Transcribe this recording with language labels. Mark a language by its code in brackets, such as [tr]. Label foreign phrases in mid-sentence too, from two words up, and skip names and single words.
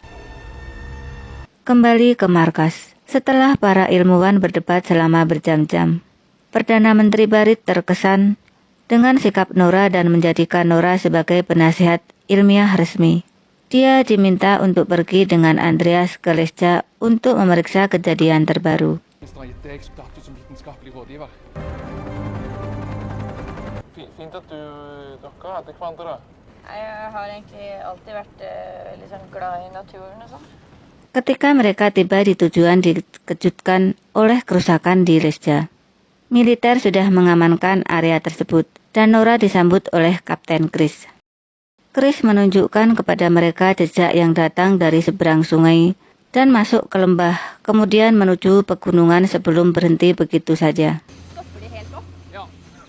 [id] Kembali ke markas, setelah para ilmuwan berdebat selama berjam-jam, Perdana Menteri Barit terkesan dengan sikap Nora dan menjadikan Nora sebagai penasihat ilmiah resmi. Dia diminta untuk pergi dengan Andreas ke Lesja untuk memeriksa kejadian terbaru. [no] Fint at du dere etter hverandre da. Jeg har egentlig alltid vært litt sånn glad i naturen og sånn. [id] Ketika mereka tiba di tujuan dikejutkan oleh kerusakan di Lesja. Militer sudah mengamankan area tersebut dan Nora disambut oleh Kapten Chris. Chris menunjukkan kepada mereka jejak yang datang dari seberang sungai dan masuk ke lembah, kemudian menuju pegunungan sebelum berhenti begitu saja.